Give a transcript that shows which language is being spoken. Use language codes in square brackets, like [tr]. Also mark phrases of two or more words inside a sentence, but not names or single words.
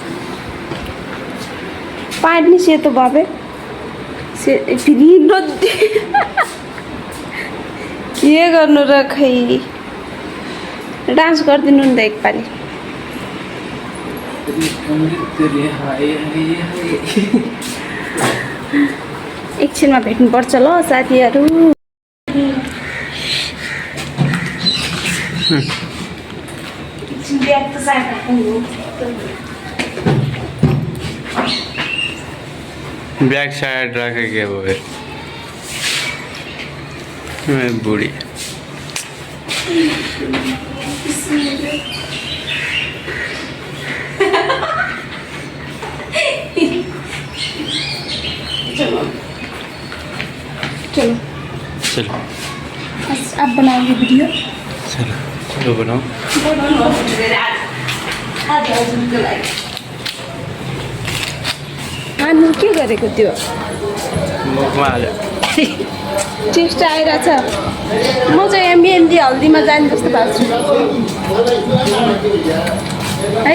[ne] पाँच नि सेतो बाबे फेरि के गर्नु र खै। डान्स गरिदिनु नि त एकपालि। एकछिनमा भेट्नुपर्छ ल साथीहरू। [en] back side [hi] रखे के वो मैं बूढ़ी चलो चलो चलो आप बनाओगे वीडियो? चलो चलो बनाओ। [ne] हामी के गरेको त्यो मुखमा हाल्यो। टेस्ट आइरहेछ। म चाहिँ यहाँ मेहन्दी हल्दीमा जाने जस्तो भएको छु है।